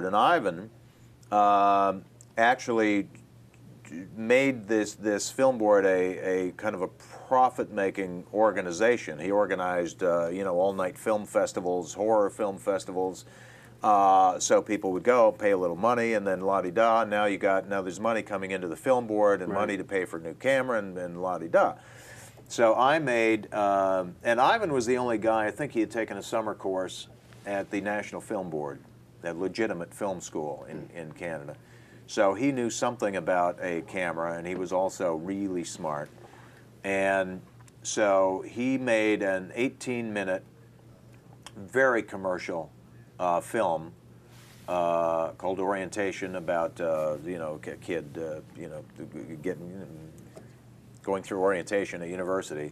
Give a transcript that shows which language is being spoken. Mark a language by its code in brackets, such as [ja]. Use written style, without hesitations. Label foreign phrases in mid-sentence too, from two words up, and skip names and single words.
[en] And Ivan actually made this film board a kind of a profit-making organization. He organized all-night film festivals, horror film festivals. So people would go, pay a little money, and then la-di-da. Now there's money coming into the film board, and Right. money to pay for a new camera, and la-di-da. So I made, and Ivan was the only guy, I think he had taken a summer course at the National Film Board, that legitimate film school in Canada. So he knew something about a camera, and he was also really smart. And so he made an 18-minute, very commercial film called Orientation, about a kid going through orientation at university.